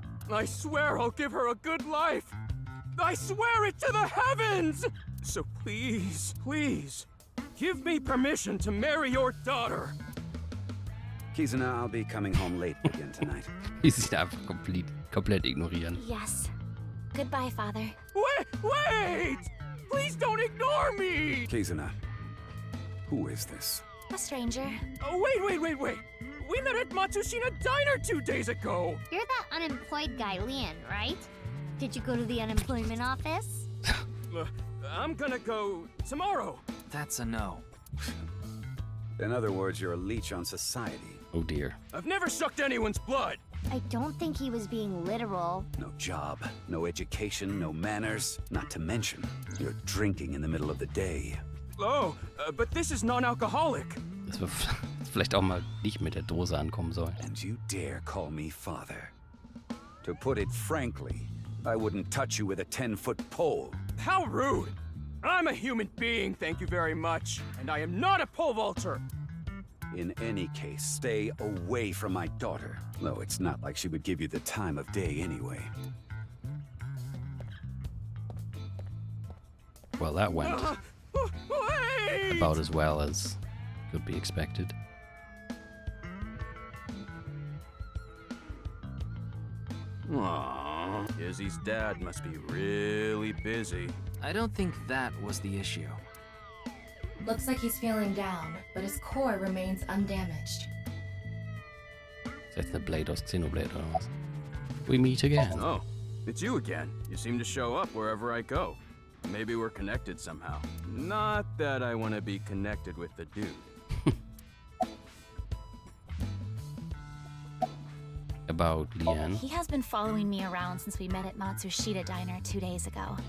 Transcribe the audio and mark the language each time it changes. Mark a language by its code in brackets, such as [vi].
[en] I swear I'll give her a good life! I swear it to the heavens! So please, please, give me permission to marry your daughter! Kizuna, I'll be coming home late again tonight. [de] Wie sie ihn einfach komplett ignorieren. [en] Yes. Goodbye, Father. Wait! Please don't ignore me! Kizuna, who is this? A stranger. Oh, wait! We met at Matsushita Diner 2 days ago! You're that unemployed guy, Leon, right? Did you go to the unemployment office? I'm gonna go tomorrow. That's a no. In other words, you're a leech on society. Oh dear. I've never sucked anyone's blood. I don't think he was being literal. No job, no education, no manners. Not to mention, you're drinking in the middle of the day. Oh, but this is non-alcoholic. [de] Dass wir vielleicht auch mal nicht mit der Dose ankommen sollen. [en] And you dare call me father? To put it frankly, I wouldn't touch you with a 10-foot pole. How rude! I'm a human being, thank you very much, and I am not a pole vaulter. In any case, stay away from my daughter. Though it's not like she would give you the time of day anyway. Well, that went Wait! about as well as could be expected. Aww. Izzy's dad must be really busy. I don't think that was the issue. Looks like he's feeling down, but his core remains undamaged. [de] Ist jetzt eine Blade aus Xenoblade oder was? [en] We meet again. Oh, it's you again. You seem to show up wherever I go. Maybe we're connected somehow. Not that I want to be connected with the dude. About Leanne. He has been following me around since we met at Matsushita Diner 2 days ago.